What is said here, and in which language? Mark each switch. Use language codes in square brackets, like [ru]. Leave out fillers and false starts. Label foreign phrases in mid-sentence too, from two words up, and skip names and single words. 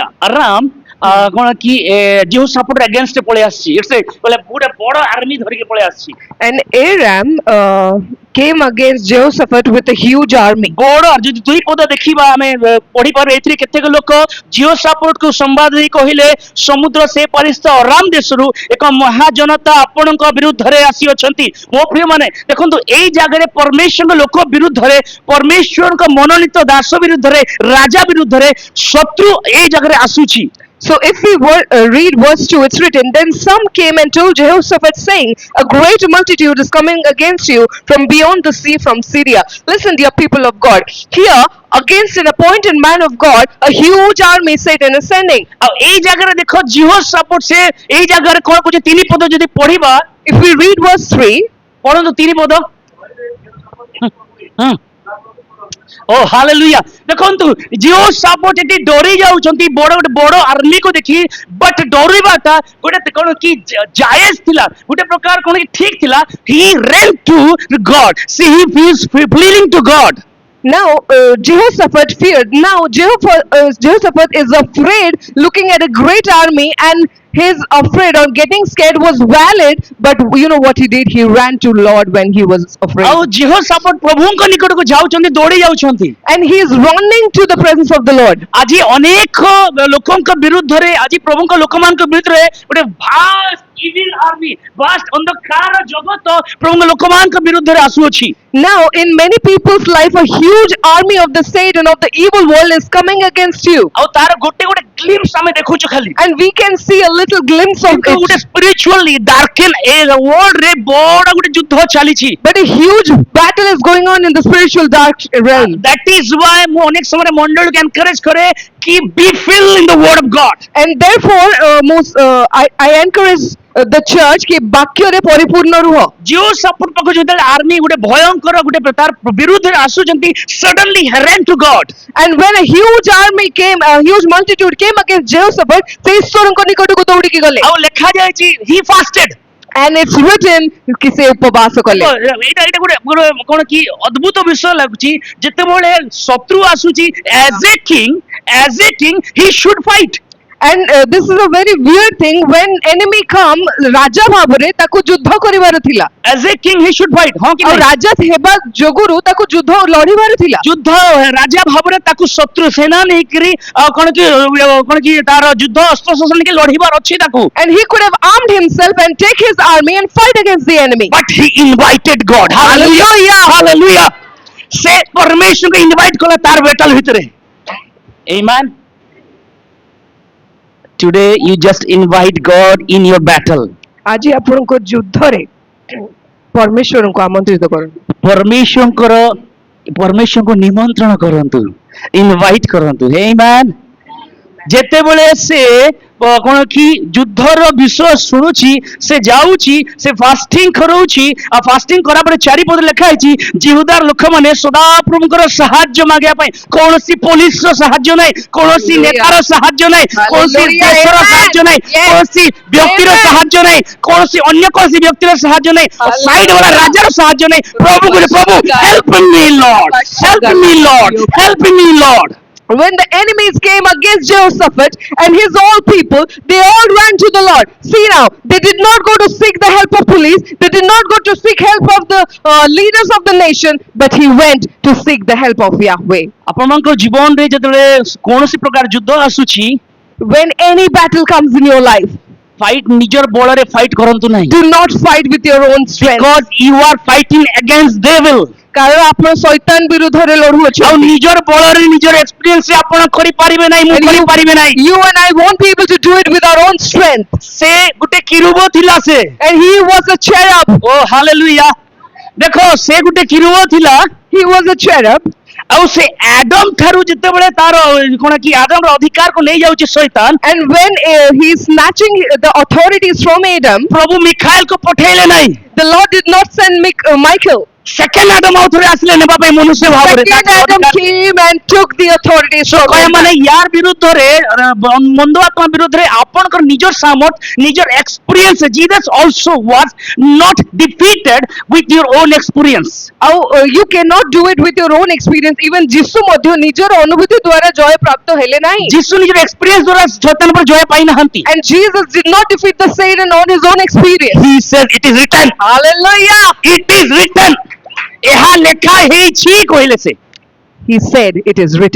[or] Aram କଣ କି ଜିହୋଶାଫାଟ against ପଳେଇ ଆସିଛି ଇଟ୍ସ ଗୋଟେ ବଡ ଆର୍ମି ଧରିକି ପଳେଇ ଆସିଛି [en] and Aram came against Jehoshaphat with a huge army. [or] ବଡ ଯଦି ଦୁଇ ପଦ ଦେଖିବା ଆମେ ପଢି ପାରୁ ଏଥିରେ କେତେକ ଲୋକ ଜିଓସାପୋର୍ଟ କୁ ସମ୍ବାଦ ଦେଇ କହିଲେ ସମୁଦ୍ର ସେ ପାରିସ୍ଥ ଅରାମ ଦେଶରୁ ଏକ ମହାଜନତା ଆପଣଙ୍କ ବିରୁଦ୍ଧରେ ଆସିଅଛନ୍ତି। ମୋ ପ୍ରିୟ ମାନେ ଦେଖନ୍ତୁ ଏଇ ଜାଗାରେ ପରମେଶ୍ୱରଙ୍କ ଲୋକ ବିରୁଦ୍ଧରେ ପରମେଶ୍ୱରଙ୍କ ମନୋନୀତ ଦାସ ବିରୁଦ୍ଧରେ ରାଜା ବିରୁଦ୍ଧରେ ଶତ୍ରୁ ଏଇ ଜାଗାରେ ଆସୁଛି। [en] So if we read verse 2, it's written, Then some came and told Jehoshaphat, saying, A great multitude is coming against you from beyond the sea, from Syria. Listen, dear people of God. Here, against an appointed man of God, a huge army Satan is sending. [or] ଆଉ ଏଇ ଜାଗାରେ ଦେଖ ଜିହୋଶାପୋର୍ଟ ସେ ଏଇ ଜାଗାରେ କଣ କହୁଛି ତିନି ପଦ ଯଦି ପଢିବା [en] If we read verse 3, [or] ପଢନ୍ତୁ ତିନି ପଦ। ଓ ହାଲେଲୁୟା ଦେଖନ୍ତୁ ଜିହୋଶାପୋର୍ଟ ଏଠି ଡରି ଯାଉଛନ୍ତି ବଡ ଆର୍ମି କୁ ଦେଖି ବଟ୍ ଡରିବାଟା ଗୋଟେ କଣ କି ଜାୟଜ ଥିଲା ଗୋଟେ ପ୍ରକାର କଣ କି ଠିକ ଥିଲା। [en] ହି ran to God, see he is pleading to God. now Jehoshaphat feared. Now Jehoshaphat is afraid, looking at a great army, and his afraid or getting scared was valid. But you know what he did? He ran to Lord when he was afraid. [or] ଆଉ ଜିହୋଶାପୋର୍ଟ ପ୍ରଭୁଙ୍କ ନିକଟକୁ ଯାଉଛନ୍ତି ଦୌଡ଼ି ଯାଉଛନ୍ତି। [en] And he is running to the presence of the Lord. [or] ଆଜି ଅନେକ ଲୋକଙ୍କ ବିରୁଦ୍ଧରେ ଆଜି ପ୍ରଭୁଙ୍କ ଲୋକମାନଙ୍କ ବିରୁଦ୍ଧରେ ଗୋଟେ [en] vast evil army [or] ଭାଷ୍ଟ ଅନ୍ଧକାର ଜଗତ ପ୍ରଭୁଙ୍କ ଲୋକମାନଙ୍କ ବିରୁଦ୍ଧରେ ଆସୁଅଛି। [en] Now in many people's life, a huge army of the Satan, of the evil world, is coming against you. [or] ଆଉ ତାର ଗୋଟେ ଗ୍ଲିମ୍ସ ଆମେ ଦେଖୁଛୁ ଖାଲି। [en] And we can see a little glimpse of [or] କିନ୍ତୁ ଗୋଟେ [en] it. spiritually darken a world [or] ରେ ବଡ ଗୋଟେ ଯୁଦ୍ଧ ଚାଲିଛି। [en] But a huge battle is going on in the spiritual dark realm. That is why [or] ମୁଁ ଅନେକ ସମୟରେ ମଣ୍ଡଳକୁ ଏନକରେଜ କରେ କି [en] be filled in the word of God. And therefore, I encourage the church कि [or] ବାକ୍ୟରେ ପରିପୂର୍ଣ୍ଣ ରୁହ। ଜିହୋଶାପୋର୍ଟ ପାଖକୁ ଯେତେବେଳେ ଆର୍ମି ଗୋଟେ ଭୟଙ୍କର ଗୋଟେ ତାର ବିରୁଦ୍ଧରେ ଆସୁଛନ୍ତି [en] suddenly he ran to God. And when a huge army came, a huge multitude came against Jehoshaphat, [or] ସେ ଈଶ୍ୱରଙ୍କ ନିକଟକୁ ଦୌଡ଼ିକି ଗଲେ। ଆଉ ଲେଖା ଯାଇଛି [en] he fasted. And it's written कि [or] ସେ ଉପବାସ କଲେ। ଏଇଟା ଗୋଟେ କଣ କି ଅଦ୍ଭୁତ ବିଷୟ ଲାଗୁଛି ଯେତେବେଳେ ଶତ୍ରୁ ଆସୁଛି [en] as a king he should fight. And this is a very weird thing. When enemy come, [or] ରାଜା ଭାବରେ ତାକୁ ଯୁଦ୍ଧ କରିବାର ଥିଲା। [en] as a king he should fight। [or] ହଁ କି ଆଉ ନାହିଁ? ରାଜା ହେବା ଯୋଗୁରୁ ତାକୁ ଯୁଦ୍ଧ ଲଢିବାର ଥିଲା। ଯୁଦ୍ଧ ରାଜା ଭାବରେ ତାକୁ ଶତ୍ରୁ ସେନା ନେଇକିରି କଣ କି ତାର ଯୁଦ୍ଧ ଅସ୍ତ୍ର ଶସ୍ତ୍ର ନେଇକି ଲଢିବାର ଅଛି ତାକୁ। [en] And he could have armed himself and take his army and fight against the enemy. but he invited God. [or] hallelujah hallelujah ସେ ପରମେଶ୍ୱରଙ୍କୁ ଇନଭାଇଟ କଲା ତାର ବେଟାଲ ଭିତରେ। [en] amen today you just invite God in your battle. [or] ଆଜି ଆପଣଙ୍କ ଯୁଦ୍ଧରେ ପରମେଶ୍ୱରଙ୍କୁ ଆମନ୍ତ୍ରିତ କରନ୍ତୁ। ପରମେଶ୍ୱରଙ୍କୁ ନିମନ୍ତ୍ରଣ କରନ୍ତୁ ଇନଭାଇଟ କରନ୍ତୁ। amen ଯେତେବେଳେ ସେ କଣ କି ଯୁଦ୍ଧର ବିଷୟ ଶୁଣୁଛି ସେ ଯାଉଛି ସେ ଫାଷ୍ଟିଂ କରଉଛି ଆଉ ଫାଷ୍ଟିଂ କଲା ପରେ ଚାରିପଦ ଲେଖା ହେଇଛି ଜିହୁଦାର ଲୋକମାନେ ସଦାପ୍ରଭୁଙ୍କର ସାହାଯ୍ୟ ମାଗିବା ପାଇଁ କୌଣସି ପୋଲିସର ସାହାଯ୍ୟ ନାହିଁ କୌଣସି ନେତାର ସାହାଯ୍ୟ ନାହିଁ କୌଣସି ଦେଶର ସାହାଯ୍ୟ ନାହିଁ କୌଣସି ବ୍ୟକ୍ତିର ସାହାଯ୍ୟ ନାହିଁ କୌଣସି ଅନ୍ୟ କୌଣସି ବ୍ୟକ୍ତିର ସାହାଯ୍ୟ ନାହିଁ ସାଇଡ ବାଲା ରାଜାର ସାହାଯ୍ୟ ନାହିଁ ପ୍ରଭୁଙ୍କୁ ପ୍ରଭୁ [en] help me Lord help me Lord help me Lord. When the enemies came against Jehoshaphat and his all people, they all ran to the Lord. See now, they did not go to seek the help of police. They did not go to seek help of the leaders of the nation, but he went to seek the help of Yahweh. [or] ଆପଣଙ୍କ ଜୀବନରେ ଯେତେବେଳେ କୌଣସି ପ୍ରକାର ଯୁଦ୍ଧ ଆସୁଛି [en] When any battle comes in your life, [or] फाइट ନିଜର ବଳରେ ଫାଇଟ୍ କରନ୍ତୁ ନାହିଁ। [en] do not fight with your own strength. because you are fighting against devil। [or] କାରଣ ଆପଣ ଶୈତାନ ବିରୁଦ୍ଧରେ ଆଉ ଲଢୁଅଛନ୍ତି। ନିଜର ବଳରେ ନିଜର ଏକ୍ସପିରିଏନ୍ସ ରେ ଆପଣ କରିପାରିବେ ନାହିଁ ମୁଁ କରିପାରିବେ ନାହିଁ। [en] You and I won't be able to do it with our own strength. [or] ସେ ଗୋଟେ କିରୁବ ଥିଲା ସେ। [en] And he was a cherub. [or] ଓ ହାଲେଲୁୟା ଦେଖ ସେ ଗୋଟେ କିରୁବ ଥିଲା। [en] He was a cherub. [or] ଆଉ ସେ ଆଦମ ଠାରୁ ଯେତେବେଳେ ତାର କଣ କି ଆଦମର ଅଧିକାରକୁ ନେଇ ଯାଉଛି ଶୈତାନ। [en] And when he is snatching the authorities from Adam, [or] ପ୍ରଭୁ ମିଖାଏଲକୁ ପଠେଇଲେ ନାହିଁ। [en] the Lord did not send Michael. [or] ସେକେଣ୍ଡ ଆଦମ ଆଉଥରେ ଆସିଲେ ନେବା ପାଇଁ ମନୁଷ୍ୟ ଭାବରେ। [en] Second Adam came and took the authorities from Adam. [or] ମାନେ ୟାର ବିରୁଦ୍ଧରେ ମନ୍ଦ ଆତ୍ମା ବିରୁଦ୍ଧରେ ଆପଣଙ୍କର ନିଜର ସାମର୍ଥ ନିଜର ଏକ୍ସପିରିଏନ୍ସ [en] Jesus also was not defeated with your own experience. You cannot do it with your own experience. [or] Even ଯୀଶୁ ମଧ୍ୟ ନିଜର ଅନୁଭୂତି ଦ୍ୱାରା ଜୟ ପ୍ରାପ୍ତ ହେଲେ ନାହିଁ। ଯୀଶୁ ନିଜର ଏକ୍ସପିରିଏନ୍ସ ଦ୍ୱାରା ଶୈତାନ ଉପରେ ଜୟ ପାଇ ନାହାନ୍ତି। [en] And Jesus did not defeat the Satan on his own experience. He said it is written. Hallelujah. It is written. [or] ଏହା ଲେଖା ହେଇଛି କହିଲେ ସେ। [en] He said, "It is written."